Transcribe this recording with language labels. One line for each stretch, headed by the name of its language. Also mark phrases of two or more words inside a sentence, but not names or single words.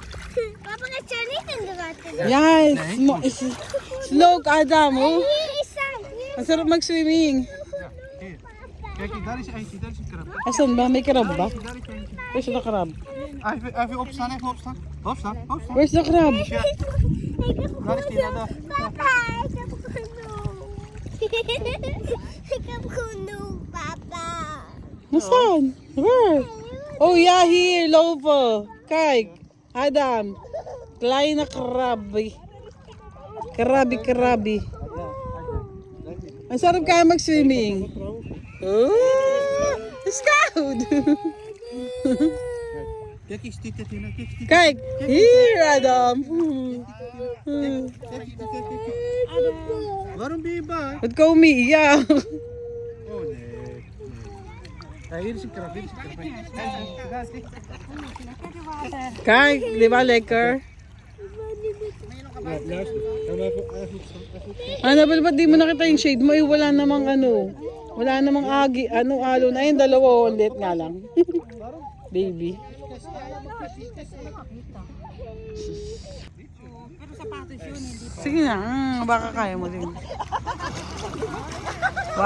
English: Yes! Slow ka, Adam! Oh.
Filipino: Ang sarap mag-swimming.
Dutch: Kijk, daar is eentje, daar is een krab.
Filipino: Asan ba? May crab ba?
Dutch: Daar is eentje.
English: Where's the crab?
Dutch: Even opstaan, even opstaan. Opstaan, opstaan.
English: Where's the crab?
Dutch: Ja. Daar is die, daar. Papa, ik heb genoeg. Ik heb genoeg, papa.
Filipino: Nasaan?
English: Where? Oh yeah, here, lopo.
Dutch: Kijk, Adam. Kleine krabi. Krabi.
Filipino: Ang sarap kaya mag-swimming.
English: Oh, scout.
Dutch: Kijk eens, dit, kijk. Kijk, hier Adam. Waarom ben je bang?
Filipino: Ba't ka umiiyak?
Dutch: Oh nee. Ja, hier is een krab, hier is een krab. Kijk,
Filipino: di ba
Dutch: lekker? Ja, luister. Even Annabel,
Filipino: ba't di mo nakita yung shade mo? Eh, wala namang ano. Wala namang agi, alon. Ayun, dalawa. Ang liit nga lang.
English: Baby.
Filipino: Sige na, baka kaya mo din.